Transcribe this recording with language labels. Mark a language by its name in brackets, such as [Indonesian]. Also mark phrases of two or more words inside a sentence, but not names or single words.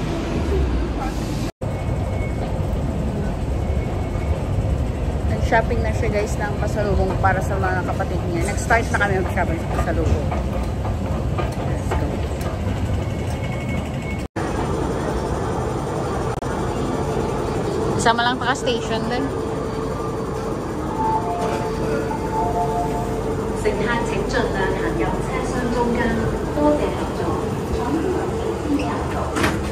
[Filipino] Nag-shopping na siya guys ng pasalubong para sa mga kapatid niya. Nag-start na kami mag-shopping sa pasalubong. [English] Let's go. [Filipino] Sama lang taka-station din. [Cantonese] 乘客請盡量行入車廂中間，多謝合作。左邊右邊天橋道。